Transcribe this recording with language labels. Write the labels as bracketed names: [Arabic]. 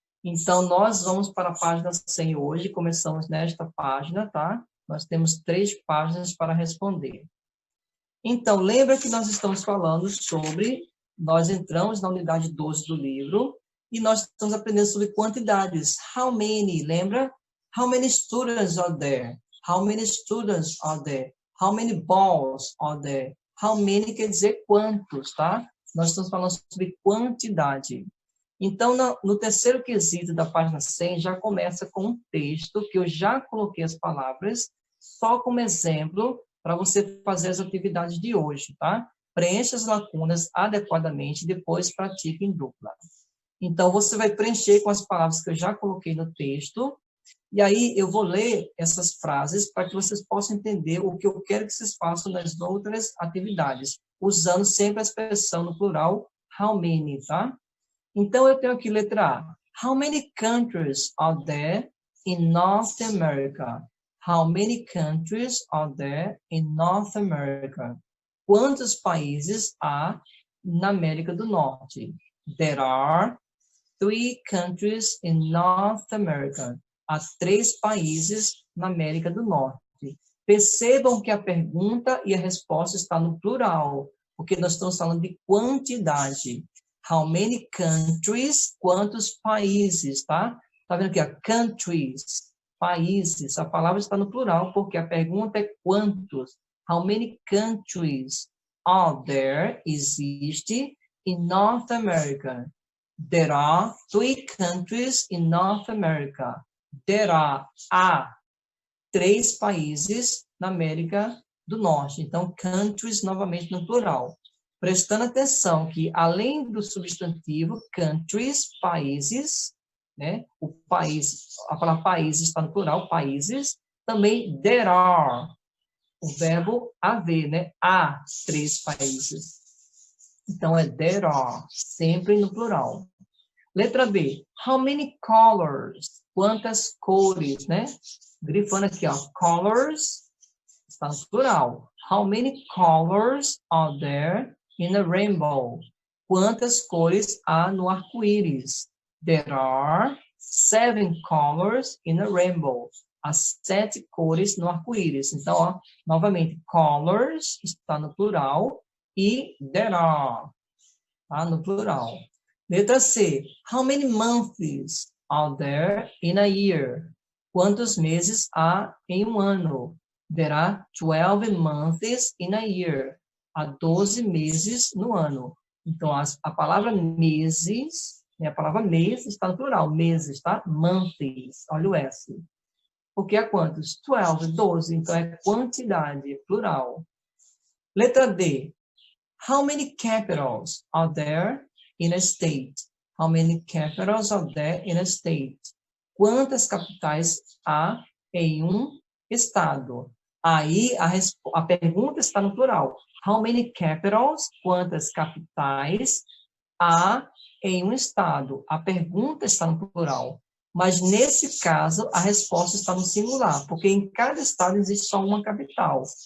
[Portuguese] Então, nós vamos para a página 100 hoje. Começamos nesta página, tá? Nós temos 3 páginas para responder. Então, lembra que nós estamos falando sobre... Nós entramos na unidade 12 do livro e nós estamos aprendendo sobre quantidades. [English] How many? [Portuguese] Lembra? [English] How many students are there? How many students are there? How many balls are there? How many [Portuguese] quer dizer quantos, tá? Nós estamos falando sobre quantidade. Então, no terceiro quesito da página 100, já começa com um texto que eu já coloquei as palavras, só como exemplo, para você fazer as atividades de hoje, tá? Preencha as lacunas adequadamente e depois pratique em dupla. Então, você vai preencher com as palavras que eu já coloquei no texto, e aí eu vou ler essas frases para que vocês possam entender o que eu quero que vocês façam nas outras atividades, usando sempre a expressão no plural, [English] how many, [Portuguese] tá? Então, eu tenho aqui letra A. [English] How many countries are there in North America? How many countries are there in North America? [Portuguese] Quantos países há na América do Norte? [English] There are 3 countries in North America. [Portuguese] Há 3 países na América do Norte. Percebam que a pergunta e a resposta está no plural, porque nós estamos falando de quantidade. [English] How many countries? [Portuguese] Quantos países, tá? Tá vendo aqui, ó, countries, países. A palavra está no plural, porque a pergunta é quantos. [English] How many countries are there? Existe in North America. There are 3 countries in North America. There are, [Portuguese] há 3 países na América do Norte. Então, countries, novamente no plural. Prestando atenção que, além do substantivo, countries, países, né? O país, a palavra países está no plural, países. Também [English] there are, [Portuguese] o verbo haver, né? Há 3 países. Então, é [English] there are, [Portuguese] sempre no plural. Letra B. [English] How many colors? [Portuguese] Quantas cores, né? Grifando aqui, ó. Colors, está no plural. [English] How many colors are there in a rainbow? [Portuguese] Quantas cores há no arco-íris? [English] There are 7 colors in a rainbow. [Portuguese] Há 7 cores no arco-íris. Então, ó, novamente, colors está no plural e [English] there are, [Portuguese] tá no plural. Letra C. [English] How many months are there in a year? [Portuguese] Quantos meses há em um ano? [English] There are 12 months in a year. [Portuguese] Há 12 meses no ano. Então, a palavra meses, né, a palavra mês está no plural. Meses, tá? Months. Olha o S. Porque há quantos? 12, 12. Então, é quantidade, plural. Letra D. [English] How many capitals are there in a state? How many capitals are there in a state? [Portuguese] Quantas capitais há em um estado? Aí a pergunta está no plural. [English] How many capitals? [Portuguese] Quantas capitais há em um estado? A pergunta está no plural. Mas nesse caso, a resposta está no singular, porque em cada estado existe só uma capital.